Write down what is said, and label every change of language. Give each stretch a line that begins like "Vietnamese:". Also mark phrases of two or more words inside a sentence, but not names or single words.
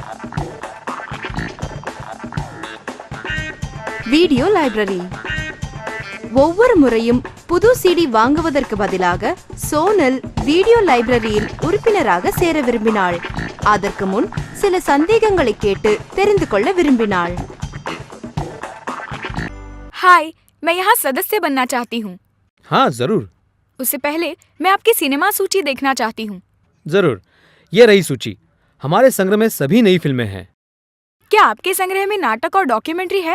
English: video library.
Tamil: ஒவ்வொரு முறையும் புது சிடி வாங்குவதற்கு பதிலாக சோனல்
English: video libraryயில்
Tamil: உறுப்பினராக சேர விரும்பினாள். அதற்கு முன் சில சந்தேகங்களை கேட்டு தெரிந்து கொள்ள விரும்பினாள்.
Hindi: हाय, मैं यहाँ सदस्य बनना चाहती हूँ। हाँ जरूर। उससे पहले मैं आपकी सिनेमा सूची देखना चाहती हूँ। जरूर, ये रही सूची। हमारे संग्रह में सभी नई फिल्में हैं। क्या आपके संग्रह में नाटक और डॉक्यूमेंट्री है?